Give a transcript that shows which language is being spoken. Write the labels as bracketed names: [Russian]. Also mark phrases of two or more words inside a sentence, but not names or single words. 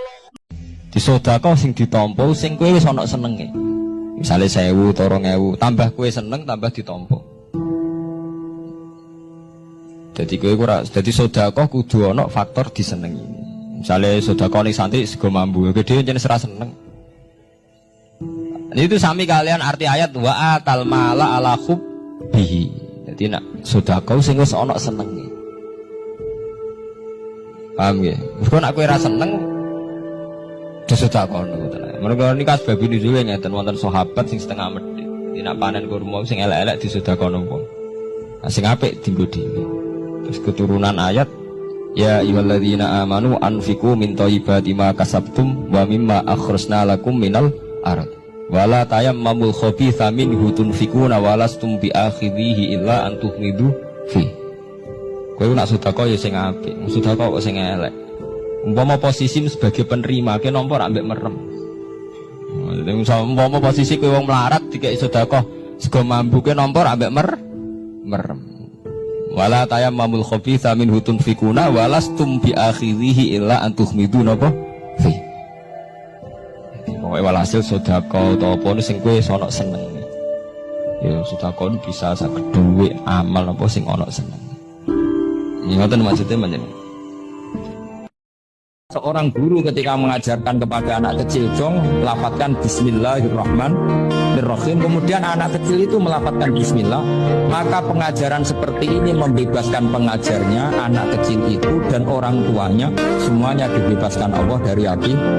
[Javanese] Di sedekah sing ditampa sing kowe wis ana senenge. Misale 1000 utawa 2000, tambah kowe seneng tambah ditampa. Jadi kowe ora dadi sedekah kudu ana faktor disenengi. Misale sedekah ning santri sego mambu, gede jenenge ora seneng. Itu sami kalian arti ayat [Arabic] وآتى المال على حبه. [Javanese] Dadi nek sedekah sing wis ana senenge. Paham nggih? Mergo nek kowe ora seneng sedekah ngono tenan. Mergo niki sebab ini dhewe ngeten wonten sahabat sing setengah medhit. Dadi nek panen kurma sing elek-elek disedekahno wong. Sing apik dienggo dhewe. Terus keturunan ayat [Arabic] يا أيها الذين آمنوا أنفقوا من طيبات ما كسبتم ومما أخرجنا لكم من الأرض ولا تيمموا الخبيث منه تنفقون ولستم بآخذيه إلا أن تغمضوا فيه. [Javanese] Kowe nak sedekah ya sing apik, sedekah kok sing elek. Umpama posisi [Indonesian] sebagai penerima [Javanese] ke nomor ambek merem. Umpama posisi kowe wong melarat dikek sedekah sego mambu ke nomor ambek merem. [Arabic] ولا تيمموا الخبيث منه تنفقون ولستم بآخذيه إلا أن تغمضوا [Javanese] napa fi. walhasil sedekah atau apa sing kowe sono seneng. Ya sedekah bisa saged duwe amal apa sing ana seneng. Ya ngoten maksudnya menjen. [Indonesian] Seorang guru ketika mengajarkan kepada anak kecil, dong lafadzkan Bismillahirrahmanirrahim. Kemudian anak kecil itu melafadzkan Bismillah, maka pengajaran seperti ini membebaskan pengajarnya, anak kecil itu dan orang tuanya, semuanya dibebaskan Allah dari api.